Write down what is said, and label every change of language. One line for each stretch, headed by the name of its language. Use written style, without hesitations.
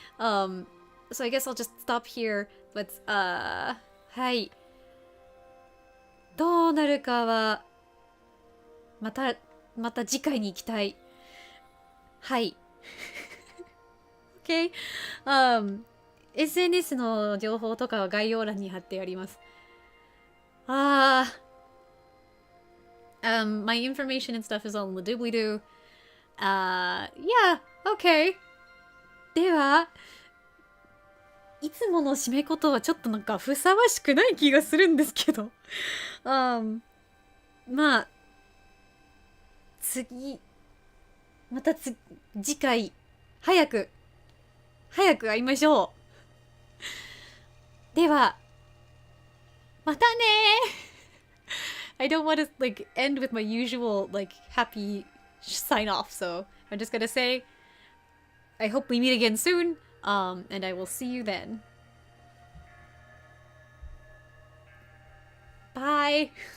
English: So I guess I'll just stop here. But はい。
Japanese: どうなるかはまた次回に行きたい。はい。OK? SNS の情報とかは概要欄に貼ってあります。
English: my information and stuff is all in the doobly-doo. Yeah, okay.
Japanese: では、いつもの締めことはちょっとなんかふさわしくない気がするんですけど。まあ、また次回、早く会いましょう。では、またね
English: I don't want to like end with my usual like happy sign off, so I'm just gonna say I hope we meet again soon, and I will see you then. Bye.